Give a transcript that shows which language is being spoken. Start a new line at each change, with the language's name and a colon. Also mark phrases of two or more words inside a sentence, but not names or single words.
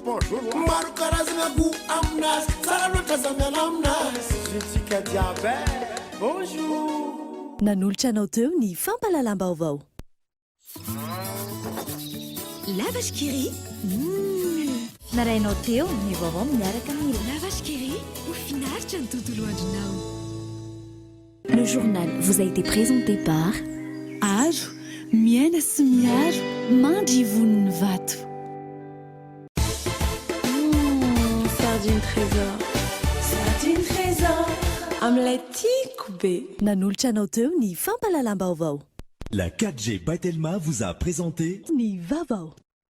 Malagasy: maro karazana go aminazy tsara loatra za miala aminazy zitsika jiaby bonjour nanolotra anao teo ny fampalalam-baovao Lavage Kiri. Narainao teo ny vaovao miaraka amin'ny Lavage Kiri ho finaritra ny tontolo andronao.
French: Le journal vous a été présenté par
Malagasy: Aro, miaina sy miaro, mandry voniny vato. Sardine trésor. Sardine trésor. Amin'ilay tiako be. Nanolotra anao teo ny fampalalam-baovao.
French: La 4G by Telma vous a présenté
Malagasy: Ni Vaovao.